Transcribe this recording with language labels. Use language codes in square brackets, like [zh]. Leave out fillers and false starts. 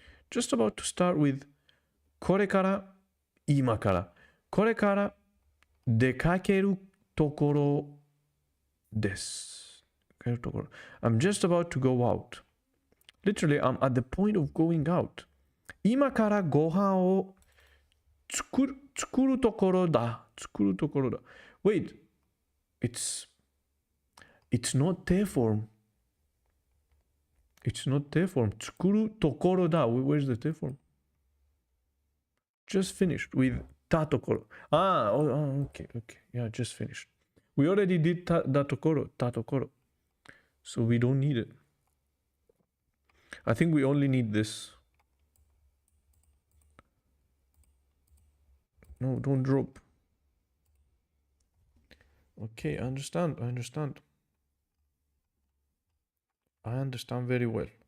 [en] Just about to start with [ja] これから今からこれから出かけるところです [en] I'm just about to go out. Literally, I'm at the point of going out. [ja] 今からご飯を作るところだ [en] Wait, it's not te form. It's not te form. [ja] 作るところだ [en] Where's the te form? Just finished with たところ okay, yeah, just finished We already did たところ、たところ。 So we don't need it. I think we only need this. No, don't drop. Okay, I understand. I understand very well.